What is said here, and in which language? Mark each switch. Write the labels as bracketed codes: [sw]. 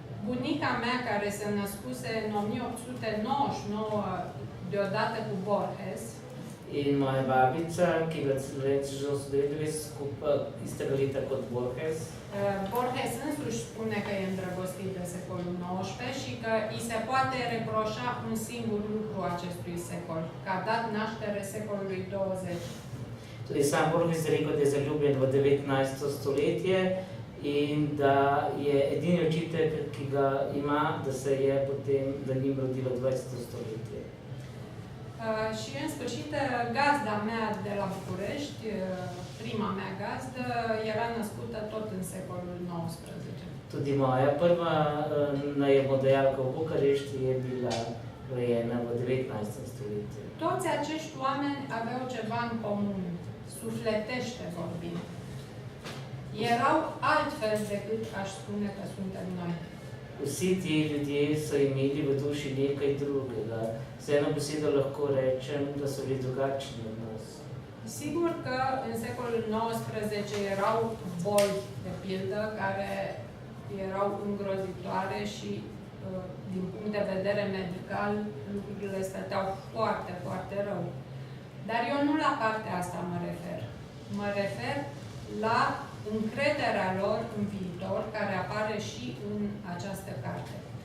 [ro] Bunica mea, care se născuse în 1899 deodată cu Borges. [sl] In moja babica, ki je že 1999 skupaj istega leta kot Borges. [ro] Borges însuși spune că e îndrăgostit de secolul XIX și că îi se poate reproșa un singur lucru acestui secol, că a dat naștere secolului 20. [sl] Tudi sam Borges je rekel, da je zaljubljen v 19. stoletje in da je edini očitek, ki ga ima, da se je potem za njim rodilo 20. stoletje. [ro] Și în sfârșit, gazda mea de la București, prima mea gazdă, era născută tot în secolul XIX. [sl] Tudi moja prva najemodajalka v Bukarešti je bila rojena v 19. stoletju. [ro] Toți acești oameni aveau ceva în comun, sufletește vorbind. Erau altfel decât aș spune că suntem noi. [sl] Vsi ti ljudje so imeli v duši nekaj drugega. Z eno besedo lahko rečem, da so bili drugačni od nas. [ro] Sigur că în secolul XIX erau boli, de pildă, care erau îngrozitoare și din punct de vedere medical lucrurile stăteau foarte, foarte rău. Dar eu nu la partea asta mă refer. Mă refer la încrederea lor în viitor, care apare și în această carte.